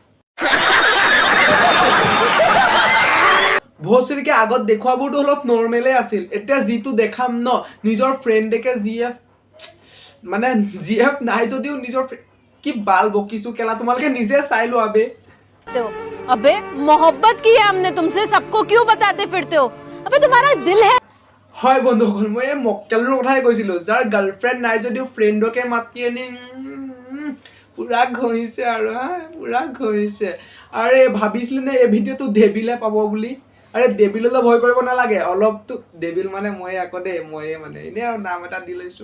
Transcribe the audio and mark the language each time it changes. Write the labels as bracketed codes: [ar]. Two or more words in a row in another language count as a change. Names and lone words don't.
[as] ভোচৰিকে আগত দেখুৱাবোৰতো অলপ নৰ্মেলে আছিল, এতিয়া যিটো দেখাম ন, নিজৰ ফ্ৰেণ্ডেকে জি এফ নাই যদিও নিজৰ কি বাল বকিছো কেলা, তোমালোকে নিজে চাই লোৱা বে। [hi] अबे मोहब्बत की है हमने तुमसे, सबको क्यों बताते फिरते हो? अबे तुम्हारा दिल है? [as] হয় বন্ধুসকল, মই এই মক্কেলটোৰ কথাই কৈছিলো, যাৰ গাৰ্লফ্ৰেণ্ড নাই যদিও ফ্ৰেণ্ডকে মাতি আনি পুৰা ঘঁহিছে আৰু পুৰা ঘঁহিছে। আৰে ভাবিছিলি নে এই ভিডিঅ'টো ডেবিলে পাব বুলি? আৰে ডেবিললৈ ভয় কৰিব নালাগে, অলপতো ডেবিল মানে মই আকৌ দেই, ময়ে মানে এনেই আৰু নাম এটা দি লৈছোঁ।